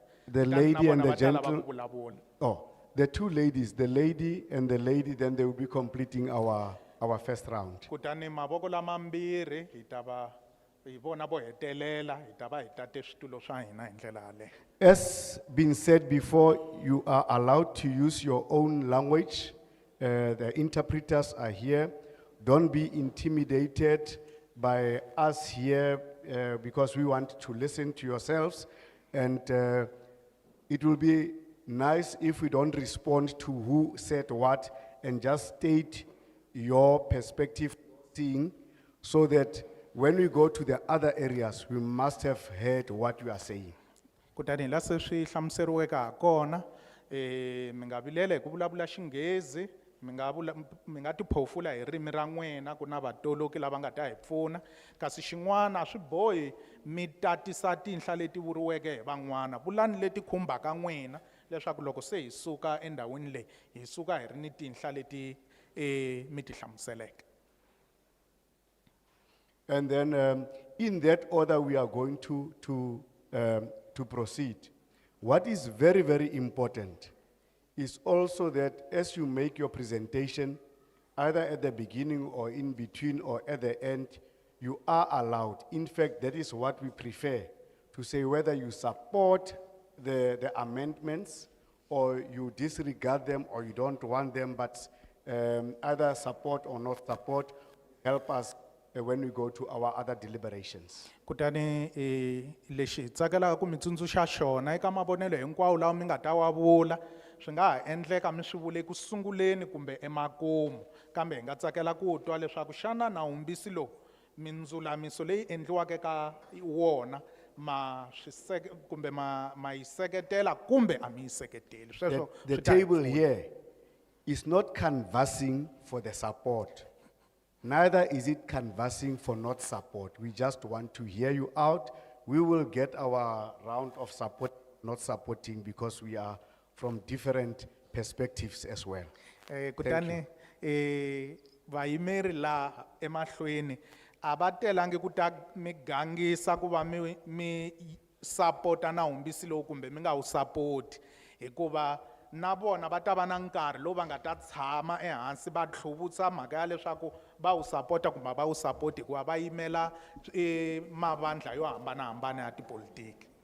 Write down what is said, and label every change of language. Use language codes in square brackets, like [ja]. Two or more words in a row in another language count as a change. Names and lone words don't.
[en] The [ts] Kutani na [en] lady and [ts] vona [en] the [ts] va ta lava [en] gentle- [ts] ku vulavula. [en] Oh, the two ladies, the lady and the lady, then they will be completing our first round. [ts] Kutani mavoko lama mbirhi hi ta va hi vona vo hetelela, hi ta va hi tate switulo swa hina hi ndlela yaleyo. [en] As been said before, you are allowed to use your own language. The interpreters are here. Don't be intimidated by us here because we want to listen to yourselves. And it will be nice if we don't respond to who said what and just state your perspective, seeing, so that when we go to the other areas, we must have heard what you are saying. [ts] Kutani la se swi hlamuseriweka hakona mingavilele ku vulavula Xinghezi, mi nga tiphofula hi ririmi ra n'wina ku na vatoloki lava nga ta hi pfuna, kasi xin'wana a swi bohi mi tatisa tinhla leti vuriweke hi van'wana, vulani leti khumbaka n'wina leswaku loko se hi suka endhawini leyi hi suka hi ri ni tinhla leti mi ti hlamuseleke. [en] And then in that order we are going to proceed. What is very, very important is also that as you make your presentation, either at the beginning or in between or at the end, you are allowed. In fact, that is what we prefer, to say whether you support the amendments or you disregard them or you don't want them, but either support or not support, help us when we go to our other deliberations. [ts] Kutani lexi hi tsakelaka ku mi tsundzuxa xona eka mavonelo hinkwawo lawa mi nga ta wa vula, swi nga ha endleka mi swi vule ku sunguleni kumbe emakumu, kambe hi nga tsakela ku twa leswaku xana nawumbisi lowu mindzulamiso leyi endliwaka ka wona ma yi seketela kumbe a mi yi seketeli. Sweswo [en] The [ts] swi ta hi [en] table [ts] pfuna. [en] here is not canvassing for the support. Neither is it canvassing for not support. We just want to hear you out. We will get our round of support, not supporting, because we are from different perspectives as well. [ts] Kutani vayimeri laha emahlweni a va telangi ku ta mi gangisa ku va mi sapota nawumbisi lowu kumbe mi nga wu sapoti, hikuva na vona va ta va na nkarhi lowu va nga ta tshama ehansi va tlhuvutsa mhaka ya leswaku va wu sapota kumbe va wu sapoti, hikuva va yimela mavandla yo hambanahambana ya tipolitiki.